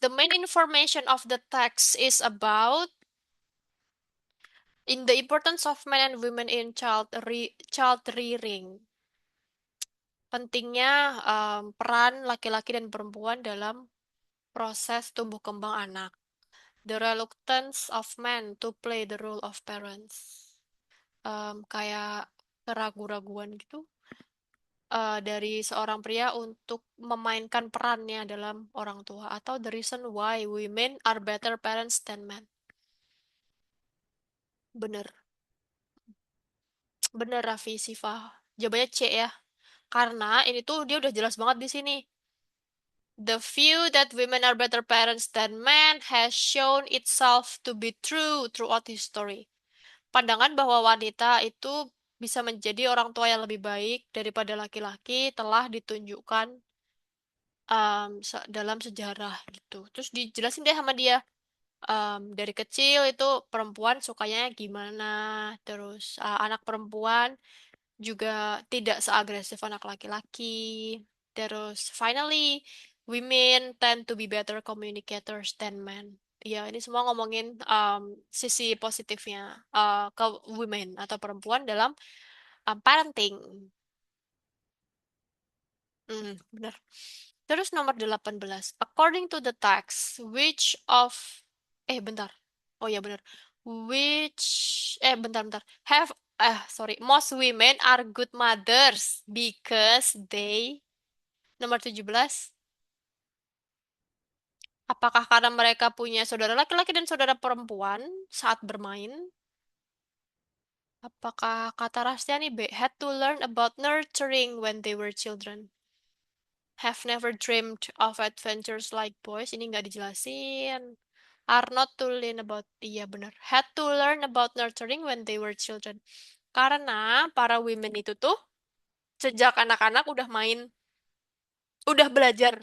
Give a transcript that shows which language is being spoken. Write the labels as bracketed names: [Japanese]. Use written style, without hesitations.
[English] The main information of the text is about in the importance of men and women in child rearing. [Indonesian] Pentingnya peran laki-laki dan perempuan dalam proses tumbuh kembang anak. [English] The reluctance of men to play the role of parents. [Indonesian] Kayak keraguan-raguan gitu dari seorang pria untuk memainkan perannya dalam orang tua atau [English] the reason why women are better parents than men. [Indonesian] Bener, bener Raffi Siva. Jawabannya C ya. Karena ini tuh dia udah jelas banget di sini. [English] The view that women are better parents than men has shown itself to be true throughout history. [Indonesian] Pandangan bahwa wanita itu bisa menjadi orang tua yang lebih baik daripada laki-laki telah ditunjukkan dalam sejarah gitu. Terus dijelasin deh sama dia. Dari kecil itu perempuan sukanya gimana, terus anak perempuan juga tidak seagresif anak laki-laki. Terus [English] finally, women tend to be better communicators than men. [Indonesian] Ya, ini semua ngomongin sisi positifnya ke women atau perempuan dalam parenting. Benar. Terus nomor 18. [English] According to the text, which of [Indonesian] bentar. Oh ya benar. [English] Which bentar. Have sorry, most women are good mothers because they [Indonesian] nomor 17. Apakah karena mereka punya saudara laki-laki dan saudara perempuan saat bermain? Apakah kata [English] Rastiani B had to learn about nurturing when they were children? Have never dreamed of adventures like boys. [Indonesian] Ini nggak dijelasin. [English] Are not to learn about. [Indonesian] Iya benar. [English] Had to learn about nurturing when they were children. [Indonesian] Karena para women itu tuh sejak anak-anak udah main, udah belajar.